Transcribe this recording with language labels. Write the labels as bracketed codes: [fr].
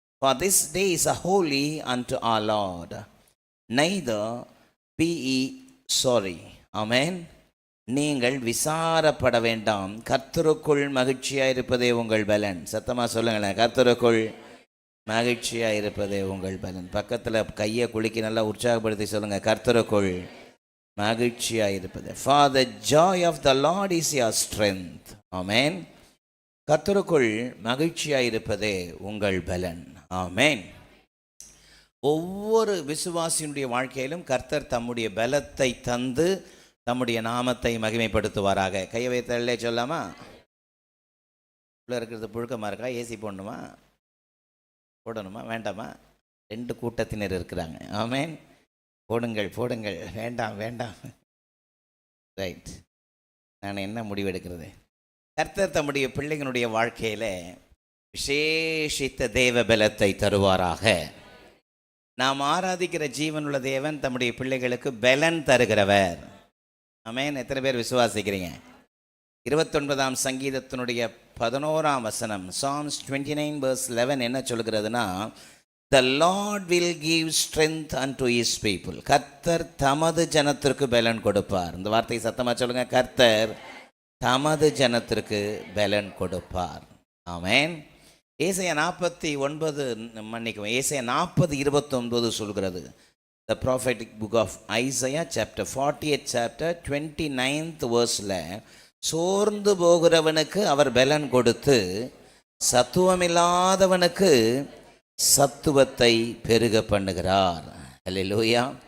[en] For this day is a holy unto our Lord. Neither be ye sorry. Amen. [ta] நீங்கள் விசாரப்பட வேண்டாம். கர்த்தருக்குள் மகிழ்ச்சியாயிருப்பதே உங்கள் பலன். சத்தமாக சொல்லுங்களேன். கர்த்தருக்குள் மகிழ்ச்சியாயிருப்பதே உங்கள் பலன். பக்கத்தில் கையை குலுக்கி நல்லா உற்சாகப்படுத்தி சொல்லுங்க. கர்த்தருக்குள் மகிழ்ச்சியாயிருப்பது. [en] For the joy of the Lord is your strength. [ta] ஆமென். கர்த்தருக்குள் மகிழ்ச்சியாயிருப்பதே உங்கள் பலன். ஆமென். ஒவ்வொரு விசுவாசியினுடைய வாழ்க்கையிலும் கர்த்தர் தம்முடைய பலத்தை தந்து தம்முடைய நாமத்தை மகிமைப்படுத்துவாராக. கையை வைத்தலே சொல்லாமா? உள்ள இருக்கிறது புழுக்கமாக இருக்கா? ஏசி போடணுமா? போடணுமா வேண்டாமா? 2 கூட்டத்தினர் இருக்கிறாங்க. ஆமென். போடுங்கள். வேண்டாம். ரைட். நான் என்ன முடிவெடுக்கிறது? கர்த்தர் தம்முடைய பிள்ளைகளுடைய வாழ்க்கையில் விசேஷித்த தேவ பலத்தை தருவாராக. நாம் ஆராதிக்கிற ஜீவனுள்ள தேவன் தம்முடைய பிள்ளைகளுக்கு பலன் தருகிறவர். ஆமென். எத்தனை பேர் விசுவாசிக்கிறீங்க? 29ஆம் சங்கீதத்தினுடைய 11ஆம் வசனம், [en] Psalms 29:11 [ta] என்ன சொல்கிறதுனா, [en] The Lord will give strength unto his people. [ta] கர்த்தர் தமது ஜனத்திற்கு பலன் கொடுப்பார். இந்த வார்த்தையை சத்தமாக சொல்லுங்க. கர்த்தர் தமது ஜனத்திற்கு பலன் கொடுப்பார். ஆமென். ஏசாயா 40:29 சொல்கிறது. [en] The prophetic book of Isaiah chapter 48 chapter 29th verse- [ta] ல, சோர்ந்து போகிறவனுக்கு அவர் பலன் கொடுத்து சத்துவமில்லாதவனுக்கு சத்துவத்தை பெருக பண்ணுகிறார். ஹல்லேலூயா.